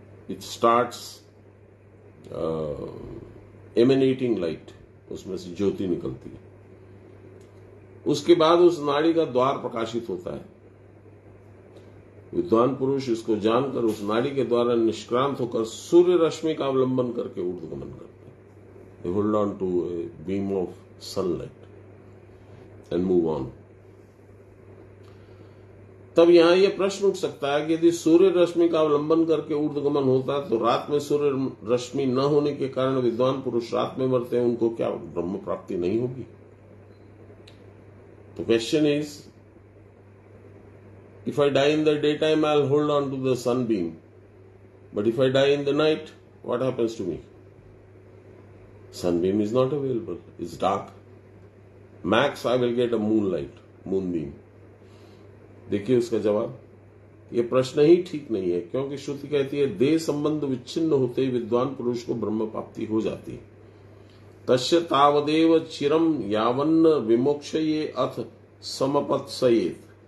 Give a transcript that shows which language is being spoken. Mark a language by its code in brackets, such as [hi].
[en] it starts emanating light, [hi] उसमें से ज्योति निकलती है। उसके बाद उस नाड़ी का द्वार प्रकाशित होता है। विद्वान पुरुष इसको जानकर उस नाड़ी के द्वारा निष्क्रांत होकर सूर्य रश्मि का अवलंबन करके ऊर्ध्वगमन करते हैं। [en] They hold on to a beam of sunlight and move on. [hi] तब यहां यह प्रश्न उठ सकता है कि यदि सूर्य रश्मि का अवलंबन करके ऊर्ध्वगमन होता है तो रात में सूर्य रश्मि न होने के कारण विद्वान पुरुष रात में मरते हैं, उनको क्या ब्रह्म प्राप्ति नहीं होगी? [en] तो question is, if I die in the daytime, I'll hold on to the sunbeam. But if I die in the night, what happens to me? Sunbeam is not available. It's dark. Max, I will get a moonbeam. [hi] देखिए उसका जवाब, ये प्रश्न ही ठीक नहीं है, क्योंकि श्रुति कहती है देह संबंध विच्छिन्न होते ही विद्वान पुरुष को ब्रह्म प्राप्ति हो जाती है। [sa] तस्य तावदेव चिरम यावन्न विमोक्षये अथ समपत्सयेत।